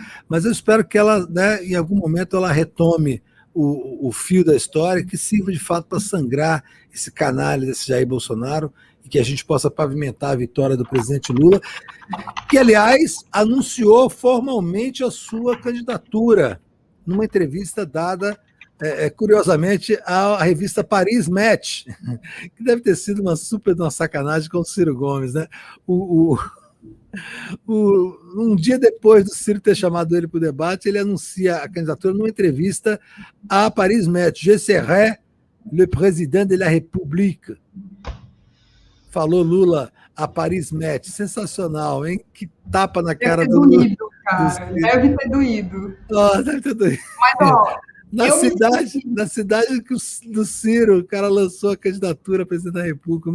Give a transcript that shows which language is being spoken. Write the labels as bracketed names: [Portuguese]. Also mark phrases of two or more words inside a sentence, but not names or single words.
[Portuguese] Mas eu espero que ela, né, em algum momento, ela retome o fio da história, que sirva de fato para sangrar esse canalha desse Jair Bolsonaro e que a gente possa pavimentar a vitória do presidente Lula, que, aliás, anunciou formalmente a sua candidatura numa entrevista dada, curiosamente, à revista Paris Match, que deve ter sido uma sacanagem com o Ciro Gomes, né? Um dia depois do Ciro ter chamado ele para o debate, ele anuncia a candidatura numa entrevista à Paris Match. [French] Je serai le président de la République. [Portuguese] Falou Lula a Paris Match. Sensacional, hein? Que tapa na cara do Lula. Deve ter doído, cara. Deve ter doído. Oh, deve ter doído. Mas, ó, na cidade do Ciro, o cara lançou a candidatura a presidente da República.